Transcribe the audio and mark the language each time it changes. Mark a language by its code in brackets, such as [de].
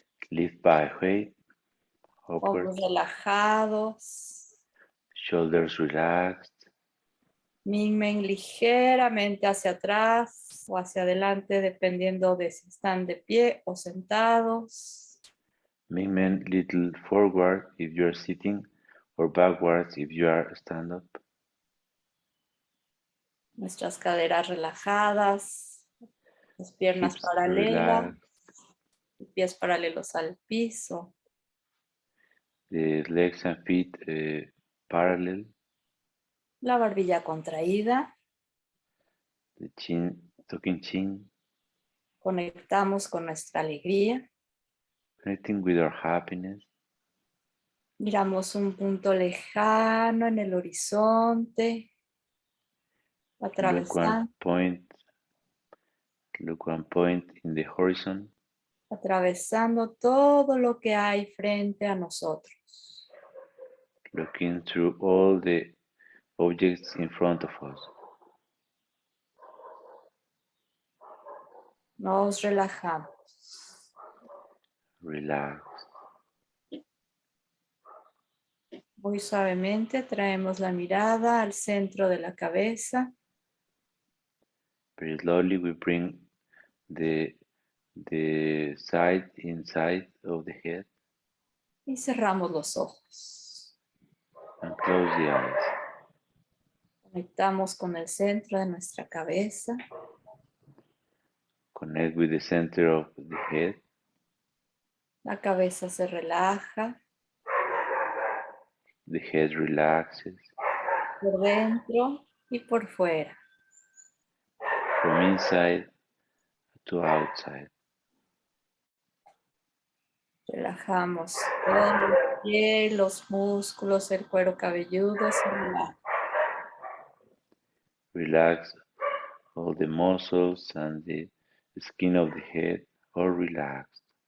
[en] Lift Baihui. [es] Hombros relajados. [en] Shoulders relaxed. [es] Mingmen ligeramente hacia atrás o hacia adelante, dependiendo de si están de pie o sentados. [en] Mingmen little forward if you are sitting or backwards if you are stand up. [es] Nuestras caderas relajadas, las piernas [en] Hips [es] paralelas, pies paralelos al piso. [en] The legs and feet parallel. [es] La barbilla contraída. [en] The chin, tucking chin. [es] Conectamos con nuestra alegría. [en] Connecting with our happiness. [es] Miramos un punto lejano en el horizonte. Atravesando. [en] Look one point in the horizon. [es] Atravesando todo lo que hay frente a nosotros. [en] Looking through all the objects in front of us. [es] Nos relajamos. [en] Relax. [es] Muy suavemente traemos la mirada al centro de la cabeza. [en] Very slowly we bring the side inside of the head [es] y cerramos los ojos. [en] and close the eyes. [es] Conectamos con el centro de nuestra cabeza. [en] Connect with the center of the head. [es] La cabeza se relaja [en] The head relaxes [es] por dentro y por fuera. [en] from inside to outside. [es] Relajamos todo el piel, los músculos, el cuero cabelludo se relaja. [en] Relax all the muscles and the skin of the head, all relaxed.